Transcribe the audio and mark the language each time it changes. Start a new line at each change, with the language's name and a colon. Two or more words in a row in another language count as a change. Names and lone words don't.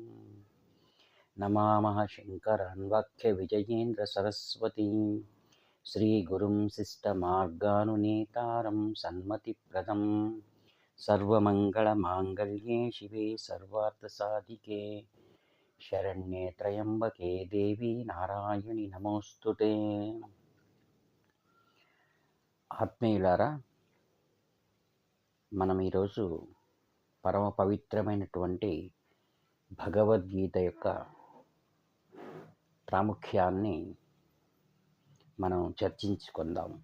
Sanskrit: नमामः शङ्करान् वाक्यविजयेन्द्रसरस्वतीं श्रीगुरुं शिष्टमार्गानुनेतारं सन्मतिप्रदं सर्वमङ्गलमाङ्गल्ये शिवे सर्वार्थसाधिके शरण्ये त्र्यम्बके देवी नारायणि नमोस्तुते।
Telugu: ఆత్మీయులారా, మనం ఈరోజు పరమ పవిత్రమైనటువంటి భగవద్గీత యొక్క ప్రాముఖ్యాన్ని మనం చర్చించుకుందాం.